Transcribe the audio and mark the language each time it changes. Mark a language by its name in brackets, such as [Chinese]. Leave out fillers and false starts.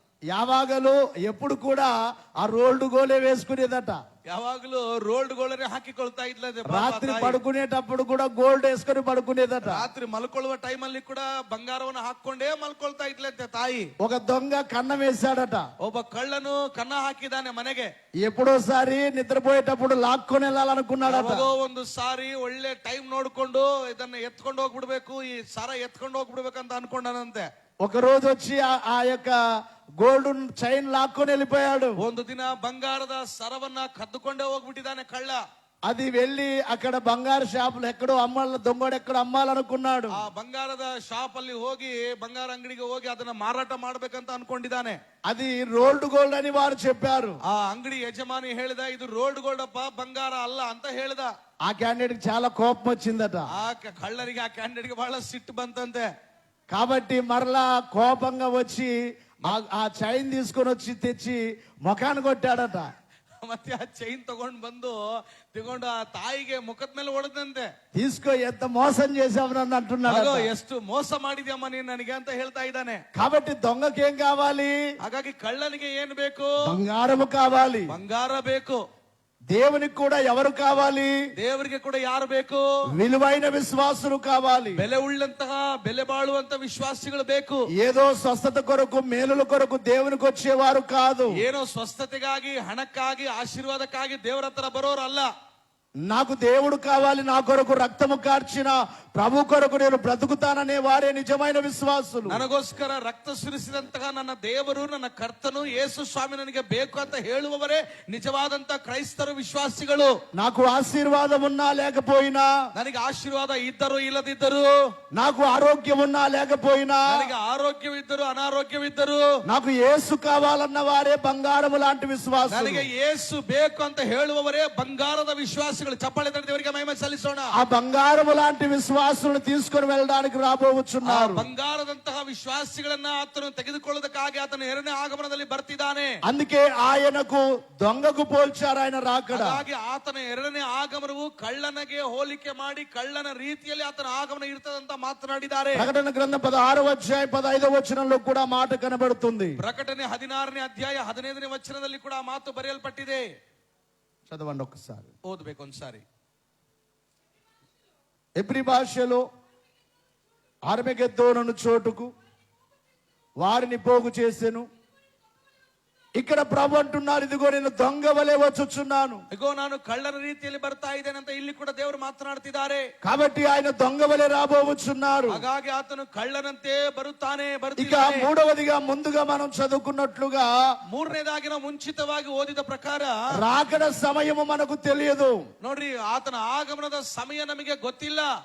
[Telugu] యావాగలు ఎప్పుడు కూడా ఆ రోల్డ్ గోలే వేసుకునేదట. [Kannada] ಯಾವಾಗಲೂ ರೋಲ್ಡ್ ಗೋಲ್ಡ್ ಹಾಕಿಕೊಳ್ತಾ ಇದ್ಲಂತೆ. [Telugu] రాత్రి పడుకునేటప్పుడు కూడా గోల్డ్ వేసుకొని పడుకునేదట. [Kannada] ರಾತ್ರಿ ಮಲ್ಕೊಳ್ಳುವ ಟೈಮ್ ಅಲ್ಲಿ ಕೂಡ ಬಂಗಾರವನ್ನು ಹಾಕೊಂಡೇ ಮಲ್ಕೊಳ್ತಾ ಇದ್ಲಂತೆ ತಾಯಿ. [Telugu] ఒక దొంగ కన్నం వేశాడట. [Kannada] ಒಬ್ಬ ಕಳ್ಳನು ಕನ್ನ ಹಾಕಿದಾನೆ ಮನೆಗೆ. [Telugu] ఎప్పుడోసారి నిద్రపోయేటప్పుడు లాక్కొని వెళ్ళాలనుకున్నాడట. [Kannada] ಒಂದು ಸಾರಿ ಒಳ್ಳೆ ಟೈಮ್ ನೋಡ್ಕೊಂಡು ಇದನ್ನ ಎತ್ಕೊಂಡು ಹೋಗ್ಬಿಡ್ಬೇಕು, ಈ ಸರ ಎತ್ಕೊಂಡು ಹೋಗ್ಬಿಡ್ಬೇಕಂತ ಅನ್ಕೊಂಡಾನಂತೆ. [Telugu] ఒక రోజు వచ్చి ఆ యొక్క గోల్డ్ చైన్ లాక్కొని వెళ్ళిపోయాడు. [Kannada] ಒಂದು ದಿನ ಬಂಗಾರದ ಸರವನ್ನ ಕದ್ದುಕೊಂಡೇ ಹೋಗ್ಬಿಟ್ಟಿದ್ದಾನೆ ಕಳ್ಳ. [Telugu] అది వెళ్ళి అక్కడ బంగారు షాపులు ఎక్కడో దొంగడు ఎక్కడో అమ్మాలనుకున్నాడు. [Kannada] ಆ ಬಂಗಾರದ ಶಾಪ್ ಅಲ್ಲಿ ಹೋಗಿ ಬಂಗಾರ ಅಂಗಡಿಗೆ ಹೋಗಿ ಅದನ್ನ ಮಾರಾಟ ಮಾಡ್ಬೇಕಂತ ಅನ್ಕೊಂಡಿದ್ದಾನೆ. [Telugu] అది రోల్డ్ గోల్డ్ అని వారు చెప్పారు. [Kannada] ಆ ಅಂಗಡಿ ಯಜಮಾನಿ ಹೇಳಿದ ಇದು ರೋಲ್ಡ್ ಗೋಲ್ಡ್ ಅಪ್ಪ ಬಂಗಾರ ಅಲ್ಲ ಅಂತ ಹೇಳಿದ. [Telugu] ఆ క్యాండిడేట్ చాలా కోపం వచ్చిందట. [Kannada] ಆ ಕಳ್ಳರಿಗೆ ಆ ಕ್ಯಾಂಡಿಡೇಟ್ ಗೆ ಬಹಳ ಸಿಟ್ಟು ಬಂತಂತೆ. [Telugu] కాబట్టి మరలా కోపంగా వచ్చి ఆ చైన్ తీసుకొని వచ్చి తెచ్చి ముఖాన్ని కొట్టాడట. [Kannada] ಮತ್ತೆ ಆ ಚೈನ್ ತಗೊಂಡು ಆ ತಾಯಿಗೆ ಮುಖದ ಮೇಲೆ ಹೊಡೆದಂತೆ. [Telugu] తీసుకో ఎంత మోసం చేసావు నన్ను అంటున్నాడు. [Kannada] ಎಷ್ಟು ಮೋಸ ಮಾಡಿದ್ಯಮ್ಮ ನೀನ್ ನನಗೆ ಅಂತ ಹೇಳ್ತಾ ಇದ್ದಾನೆ. [Telugu] కాబట్టి దొంగకి ఏం కావాలి? [Kannada] ಹಾಗಾಗಿ ಕಳ್ಳನಿಗೆ ಏನ್ ಬೇಕು? [Telugu] బంగారము కావాలి, [Kannada] ಬಂಗಾರ ಬೇಕು. [Telugu] దేవునికి కూడా ఎవరు కావాలి? [Kannada] ದೇವರಿಗೆ ಕೂಡ ಯಾರು ಬೇಕು? [Telugu] విలువైన విశ్వాసులు కావాలి. [Kannada] ಬೆಲೆ ಉಳ್ಳಂತಹ ಬೆಲೆ ಬಾಳುವಂತ ವಿಶ್ವಾಸಿಗಳು ಬೇಕು. [Telugu] ఏదో స్వస్థత కొరకు మేలుల కొరకు దేవునికి వచ్చేవారు కాదు. [Kannada] ಏನೋ ಸ್ವಸ್ಥತೆಗಾಗಿ ಹಣಕ್ಕಾಗಿ ಆಶೀರ್ವಾದಕ್ಕಾಗಿ ದೇವರ ಹತ್ರ ಬರೋರಲ್ಲ. [Telugu] నాకు దేవుడు కావాలి, నా కొరకు రక్తము కార్చిన ప్రభు కొరకు నేను బ్రతుకుతాననే వారే నిజమైన విశ్వాసులు. [Kannada] ನನಗೋಸ್ಕರ ರಕ್ತ ಸುರಿಸಿದಂತಹ ನನ್ನ ದೇವರು ನನ್ನ ಕರ್ತನು ಯೇಸು ಸ್ವಾಮಿ ನನಗೆ ಬೇಕು ಅಂತ ಹೇಳುವವರೇ ನಿಜವಾದಂತ ಕ್ರೈಸ್ತರು ವಿಶ್ವಾಸಿಗಳು. [Telugu] నాకు ఆశీర్వాదం ఉన్నా లేకపోయినా, [Kannada] ನನಗೆ ಆಶೀರ್ವಾದ ಇದ್ದರೂ ಇಲ್ಲದಿದ್ದರೂ, [Telugu] నాకు ఆరోగ్యం ఉన్నా లేకపోయినా, [Kannada] ನನಗೆ ಆರೋಗ್ಯವಿದ್ದರೂ ಅನಾರೋಗ್ಯವಿದ್ದರೂ, [Telugu] నాకు యేసు కావాలన్న వారే బంగారము లాంటి విశ్వాసులు. [Kannada] ನನಗೆ ಯೇಸು ಬೇಕು ಅಂತ ಹೇಳುವವರೇ ಬಂಗಾರದ ವಿಶ್ವಾಸಿಗಳು. ಚಪ್ಪಾಳೆ ತಟ್ಟಿ ದೇವರಿಗೆ ಮಹಿಮೆ ಸಲ್ಲಿಸೋಣ. [Telugu] ఆ బంగారము లాంటి విశ్వాసులను తీసుకొని వెళ్ళడానికి రాబోతున్నారు. [Kannada] ಬಂಗಾರದಂತಹ ವಿಶ್ವಾಸಿಗಳನ್ನ ಆತನು ತೆಗೆದುಕೊಳ್ಳೋದಕ್ಕಾಗಿ ಆತನ ಎರಡನೇ ಆಗಮನದಲ್ಲಿ ಬರ್ತಿದ್ದಾನೆ. [Telugu] అందుకే ఆయనకు దొంగకు పోల్చారు ఆయన రాకడ. [Kannada] ಹಾಗಾಗಿ ಆತನ ಎರಡನೇ ಆಗಮನವು ಕಳ್ಳನಿಗೆ ಹೋಲಿಕೆ ಮಾಡಿ ಕಳ್ಳನ ರೀತಿಯಲ್ಲಿ ಆತನ ಆಗಮನ ಇರ್ತದಂತ ಮಾತನಾಡಿದ್ದಾರೆ. [Telugu] ప్రకటన గ్రంథం 16వ అధ్యాయం 15వ వచనంలో కూడా మాట కనబడుతుంది. [Kannada] ಪ್ರಕಟಣೆ 16ನೇ ಅಧ್ಯಾಯ 15ನೇ ವಚನದಲ್ಲಿ ಕೂಡ ಆ ಮಾತು ಬರೆಯಲ್ಪಟ್ಟಿದೆ. [Telugu] చదవండి ఒకసారి, [Kannada] ಓದಬೇಕು ಒಂದ್ಸಾರಿ. [Telugu] ఎబ్రీ భాషలో అర్మగెద్దోను చోటుకు వారిని పోగు చేసెను. ఇక్కడ ప్రభు అంటున్నారు, ఇదిగో నేను దొంగ వలె వచ్చుచున్నాను. ఇగో [Kannada] ನಾನು ಕಳ್ಳನ ರೀತಿಯಲ್ಲಿ ಬರ್ತಾ ಇದ್ದೇನೆ ಅಂತ ಇಲ್ಲಿ ಕೂಡ ದೇವರು ಮಾತನಾಡ್ತಿದ್ದಾರೆ. [Telugu] కాబట్టి ఆయన దొంగ వలె రాబోతున్నారు. [Kannada] ಹಾಗಾಗಿ ಆತನು ಕಳ್ಳನಂತೆ ಬರುತ್ತಾನೆ. [Telugu] ఇక మూడవదిగా ముందుగా మనం చదువుకున్నట్లుగా [Kannada] ಮೂರನೇದಾಗಿನ ಮುಂಚಿತವಾಗಿ ಓದಿದ ಪ್ರಕಾರ [Telugu] రాకడ సమయము మనకు తెలియదు. [Kannada] ನೋಡ್ರಿ, ಆತನ ಆಗಮನದ ಸಮಯ ನಮಗೆ ಗೊತ್ತಿಲ್ಲ.